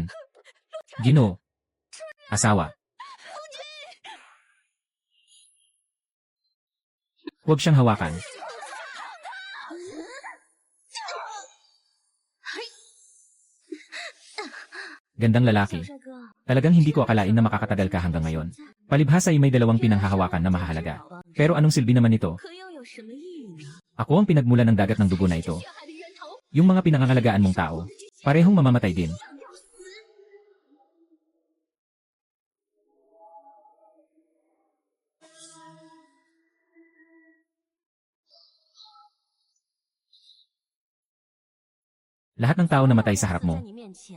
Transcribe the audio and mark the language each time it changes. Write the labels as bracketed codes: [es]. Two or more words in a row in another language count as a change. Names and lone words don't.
[tl] Ginoo. Asawa. Huwag siyang hawakan. Gandang lalaki. [zh] 小帅哥， [tl] Talagang hindi ko akalain na makakatagal ka hanggang ngayon. Palibhasa ay may dalawang pinanghahawakan na mahalaga. Pero anong silbi naman ito? [zh] 可又有什么意义呢？ [tl] Ako ang pinagmula ng dagat ng dugo na ito. [zh] 血海的源头， [tl] Yung mga pinangangalagaan mong tao. Parehong mamamatay din. Lahat ng tao namatay sa harap mo. [zh] 在你面前，